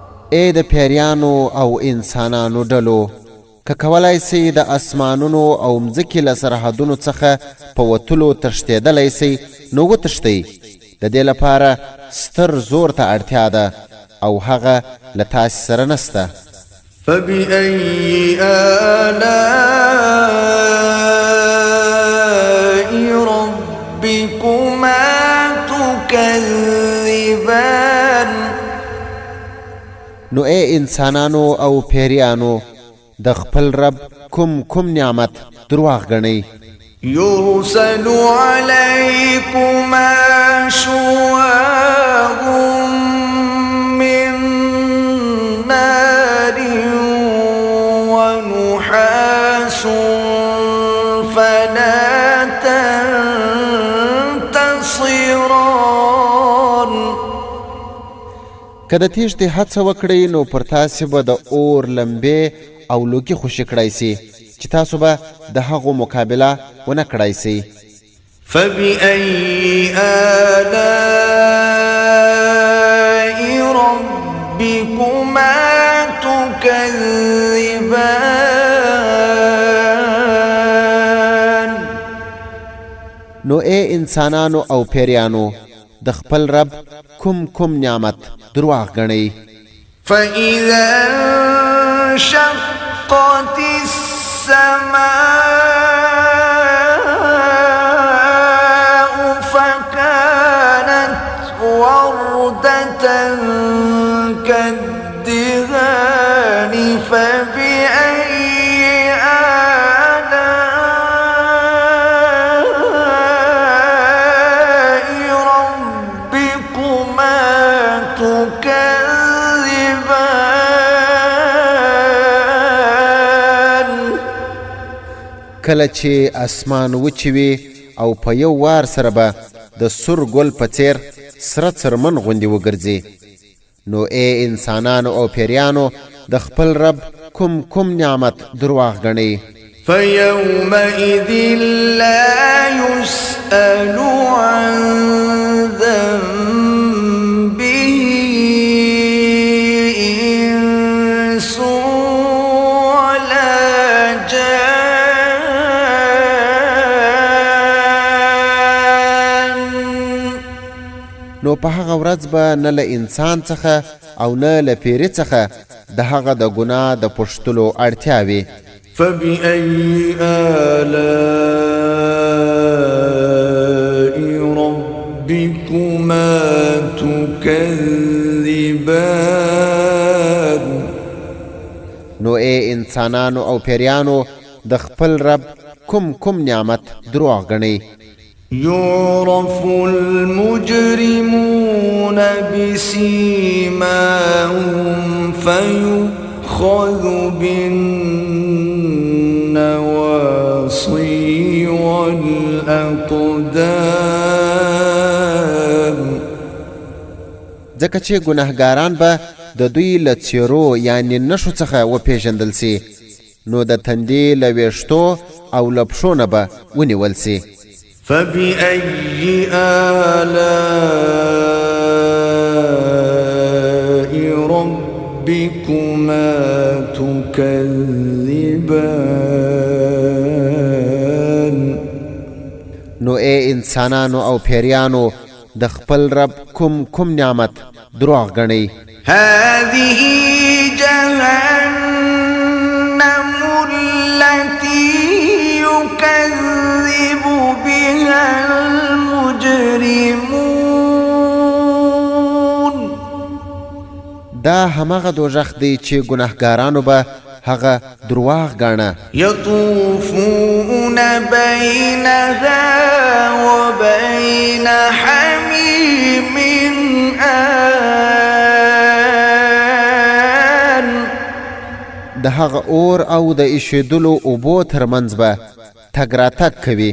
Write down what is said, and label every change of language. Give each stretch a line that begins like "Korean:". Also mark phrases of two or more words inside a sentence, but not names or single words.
Pashto: اے د پیریانو او انسانانو ډلو که کولای سئ د اسمانونو او مځکې له سرحدونو څخه په وتلو تښتېدلی سئ نو وتښتئ د دې لپاره ستر زور ته اړتیا ده او هغه له تاسې سره نسته
Arabic: فبأي آلاء ربكما تكذبان
Pashto: نو اے انسانانو او پیریانو د خپل رب کوم نعمت درواغ ګڼئ
Arabic: يرسل عليكما شواظ من نار ونحاس فلا تنتصران
Pashto: که د تیښتې هڅه وکړئ نو پر تاسې به د اور لمبې او لوګي خوشي کړای سي چې تاسو به د هغو مقابله ونه کړای سي
Arabic: فبأي آلاء ربكما تكذبان
Pashto: نو اے انسانانو او پیریانو د خپل رب کوم نعمت درواغ ګڼئ
Arabic: فإذا انشقت السماء فكانت وردة كالدهان فبأي آلاء ربكما تكذبان
Pashto: کله چې اسمان وچوي او په یو وار سره به د سور ګل په څیر سره څرمن غوندې وګرځي نو اے انسانانو او پیریانو د خپل رب کوم نعمت درواغ ګڼئ
Arabic: فيومئذ لا يسأل عن ذنبه إنس ولا جان
Pashto: نو په هغه ورځ به نه له انسان څخه او نه له پیري څخه د هغه د ګناه د پوښتلو اړتیا وي
Arabic: فبأي آلاء ربكما تكذبان
Pashto: نو اے انسانانو او پیریانو د خپل رب کوم نعمت درواغ ګڼئ
Arabic: يعرف المجرمون بسيماهم فيؤخذ بالنواصي والأقدام
Pashto: ځکه چې ګناهګاران به د دوی له څیرو یعنې نښو څخه وپېژندل سي نو د تندې له ویښتو او له پښو نه به ونیول سي
Arabic: فبأي آلاء ربكما تكذبان
Pashto: نو اے انسانانو او پیریانو د خپل رب کوم نعمت درواغ ګڼئ
Arabic: هذه جهنم التي يكذب بها المجرمون
Pashto: دا همغه دوزخ دی چې ګناهګارانو به هغه درواغ ګاڼه
Arabic: يطوفون بينها وبين حميم آن
Pashto: د هغه اور او د ایشېدلو اوبو ترمنځ به تګ راتګ کوي